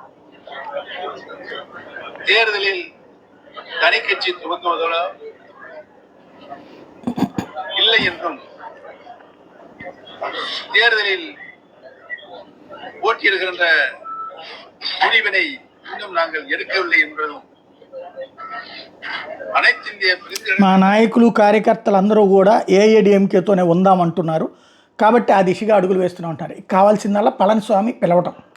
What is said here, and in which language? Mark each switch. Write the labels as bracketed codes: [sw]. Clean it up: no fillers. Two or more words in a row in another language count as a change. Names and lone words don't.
[ta] தேர்தலில் தனி கட்சி துவங்குவதோ இல்லை என்றும், தேர்தலில் போட்டியிடுகின்ற முடிவினை இன்னும் நாங்கள் எடுக்கவில்லை என்பதும், అனைత్ ఇండియా [te] మా నాయకులు కార్యకర్తలు అందరూ కూడా ఏఐఏడిఎంకేతోనే ఉందామంటున్నారు. కాబట్టి ఆ దిశగా అడుగులు వేస్తూనే ఉంటారు. కావాల్సిందల్లా పళనిస్వామి పిలవటం.